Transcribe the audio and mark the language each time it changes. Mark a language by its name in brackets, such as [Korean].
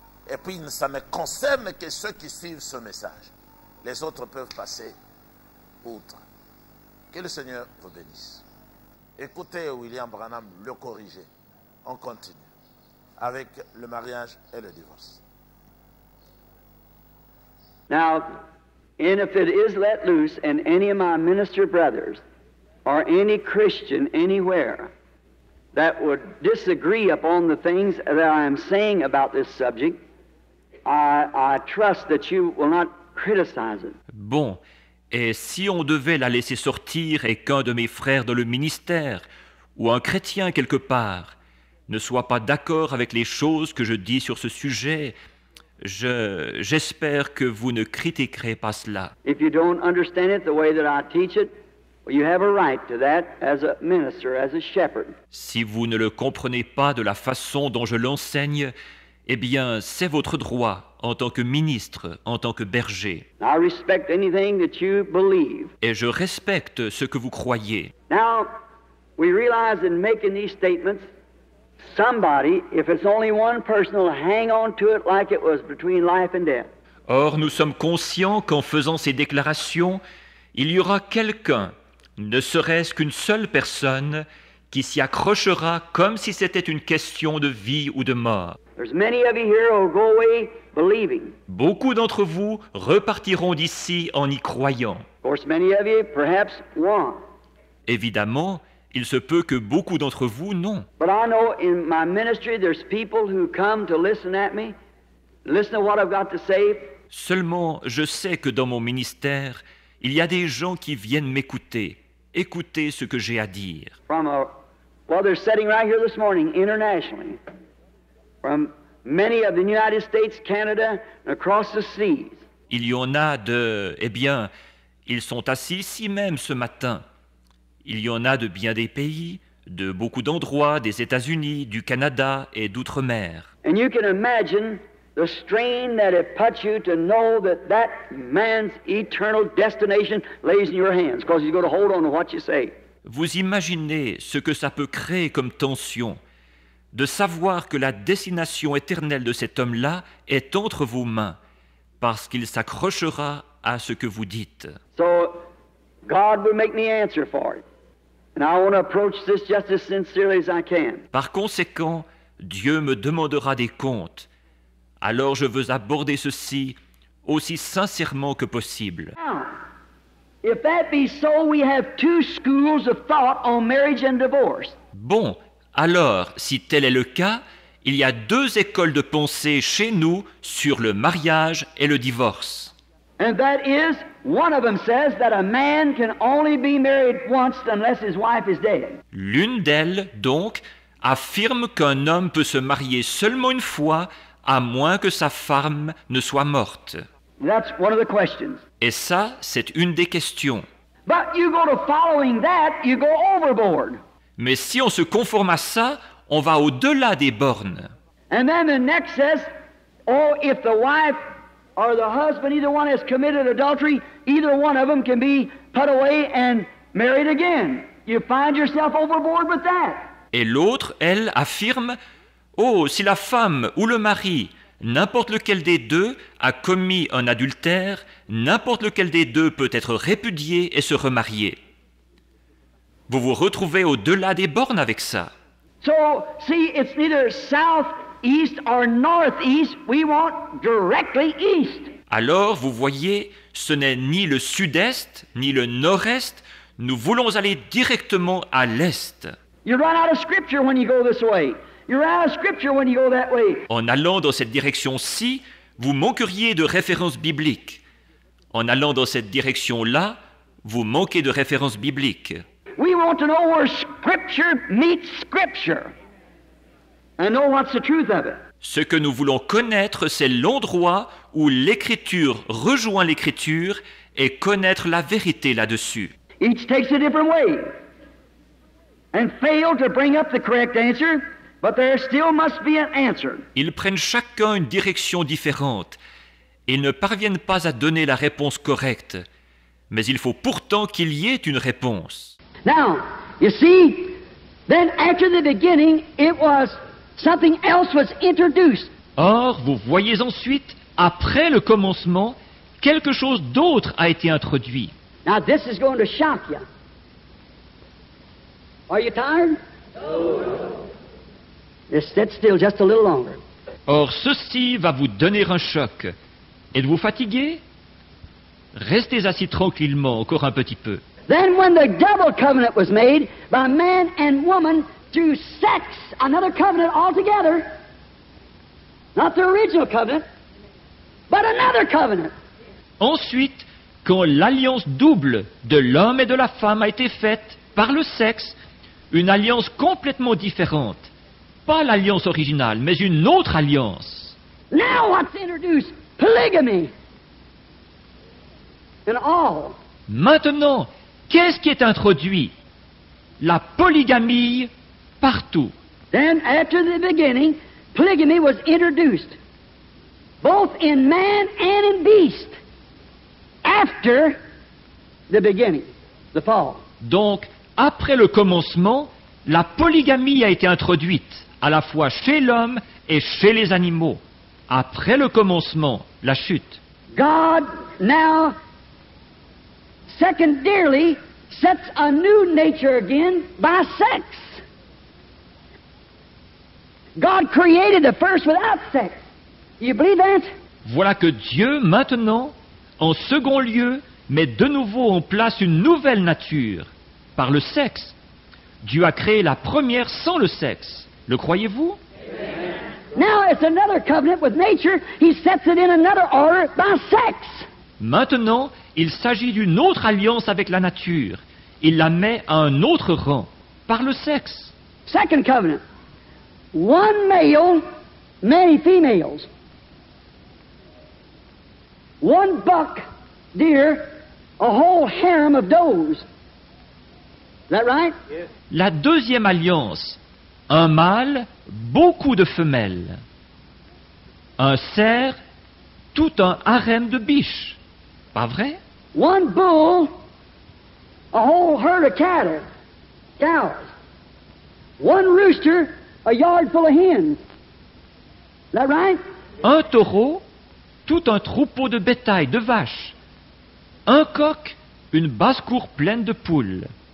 [French] Et puis ça ne concerne que ceux qui suivent ce message. Les autres peuvent passer outre. Que le Seigneur vous bénisse. Écoutez William Branham le corriger. On continue avec le mariage et le divorce. [English] Now, and if it is let loose, and any of my minister brothers or any Christian anywhere that would disagree upon the things that I am saying about this subject, I trust that you will not criticize it. [French] Bon, et si on devait la laisser sortir et qu'un de mes frères dans le ministère ou un chrétien quelque part ne soit pas d'accord avec les choses que je dis sur ce sujet, j'espère que vous ne critiquerez pas cela. [English] If you don't understand it the way that I teach it, you have a right to that as a minister, as a shepherd. [French] Si vous ne le comprenez pas de la façon dont je l'enseigne, eh bien, c'est votre droit en tant que ministre, en tant que berger. [English] I respect anything that you believe. [French] Et je respecte ce que vous croyez. [English] Now, we realize in making these statements, somebody, if it's only one person, will hang on to it like it was between life and death. [French] Or, nous sommes conscients qu'en faisant ces déclarations, il y aura quelqu'un, ne serait-ce qu'une seule personne, qui s'y accrochera comme si c'était une question de vie ou de mort. [English] There's many of you here who go away believing. [French] Beaucoup d'entre vous repartiront d'ici en y croyant. [English] Of course, many of you perhaps won't. [French] Évidemment, il se peut que beaucoup d'entre vous non. [English] But I know in my ministry there's people who come to listen at me, listen to what I've got to say. [French] Seulement, je sais que dans mon ministère, il y a des gens qui viennent m'écouter, écouter ce que j'ai à dire. [English] Well, they're sitting right here this morning internationally, from many of the United States, Canada, and across the seas. [French] Il y en a eh bien, ils sont assis ici même ce matin. Il y en a de bien des pays, de beaucoup d'endroits, des États-Unis, du Canada et d'outre-mer. [English] And you can imagine the strain that it puts you to know that that man's eternal destination lays in your hands, because he's going to hold on to what you say. [French] Vous imaginez ce que ça peut créer comme tension, de savoir que la destination éternelle de cet homme-là est entre vos mains, parce qu'il s'accrochera à ce que vous dites. [English] So, God will make me answer for it. And I want to approach this just as sincerely as I can. [French] Par conséquent, Dieu me demandera des comptes. Alors je veux aborder ceci aussi sincèrement que possible. [English] Now, if that be so, we have two schools of thought on marriage and divorce. [French] Bon, alors, si tel est le cas, il y a deux écoles de pensée chez nous sur le mariage et le divorce. [English] And that is, one of them says that a man can only be married once unless his wife is dead. [French] L'une d'elles, donc, affirme qu'un homme peut se marier seulement une fois, à moins que sa femme ne soit morte. [English] That's one of the questions. [French] Et ça, c'est une des questions. [English] But you go to following that, you go overboard. [French] Mais si on se conforme à ça, on va au-delà des bornes. [English] And then the next says, oh, if the wife or the husband, either one has committed adultery, either one of them can be put away and married again. You find yourself overboard with that. [French] Et l'autre, elle, affirme, oh, si la femme ou le mari, n'importe lequel des deux, a commis un adultère, n'importe lequel des deux peut être répudié et se remarier. Vous vous retrouvez au-delà des bornes avec ça. [English] So, see, it's neither south southeast or northeast, we want directly east. [French] Alors, vous voyez, ce n'est ni le sud-est, ni le nord-est, nous voulons aller directement à l'est. [English] You run out of scripture when you go this way. You run out of scripture when you go that way. [French] En allant dans cette direction-ci, vous manqueriez de références bibliques. En allant dans cette direction-là, vous manquez de références bibliques. [English] We want to know where scripture meets scripture and know what's the truth of it. [French] Ce que nous voulons connaître, c'est l'endroit où l'écriture rejoint l'écriture et connaître la vérité là-dessus. [English] Each takes a different way and fail to bring up the correct answer, but there still must be an answer. [French] Ils prennent chacun une direction différente et ils ne parviennent pas à donner la réponse correcte. Mais il faut pourtant qu'il y ait une réponse. [English] Now, you see, then after the beginning, it was something else was introduced. [French] Or, vous voyez ensuite, après le commencement, quelque chose d'autre a été introduit. [English] Now, this is going to shock you. Are you tired? No. Just sit still just a little longer. [French] Or, ceci va vous donner un choc. Êtes-vous fatigué? Restez assis tranquillement encore un petit peu. [English] Then when the double covenant was made by man and woman through sex, another covenant altogether, not the original covenant, but another covenant. [French] Ensuite, quand l'alliance double de l'homme et de la femme a été faite par le sexe, une alliance complètement différente. Pas l'alliance originale, mais une autre alliance. [English] Now what's introduced? Polygamy. In all. [French] Maintenant, qu'est-ce qui est introduit? La polygamie partout. [English] Then, after the beginning, polygamy was introduced, both in man and in beast, after the beginning, the fall. [French] Donc, après le commencement, la polygamie a été introduite, à la fois chez l'homme et chez les animaux. Après le commencement, la chute. [English] God now secondarily sets a new nature again by sex. God created the first without sex. You believe that? [French] Voilà que Dieu, maintenant, en second lieu, met de nouveau en place une nouvelle nature, par le sexe. Dieu a créé la première sans le sexe. Le croyez-vous? [English] Now it's another covenant with nature. He sets it in another order by sex. [French] Maintenant, il s'agit d'une autre alliance avec la nature. Il la met à un autre rang, par le sexe. [English] Second covenant. One male, many females. One buck deer, a whole harem of does. Is that right? Yes. [French] La deuxième alliance. Un mâle, beaucoup de femelles. Un cerf, tout un harem de biches. Pas vrai? [English] One bull, a whole herd of cattle, cows. One rooster, a yard full of hens. Is that right? [French] Un taureau, tout un troupeau de bétail, de vaches. Un coq, une basse-cour pleine de poules.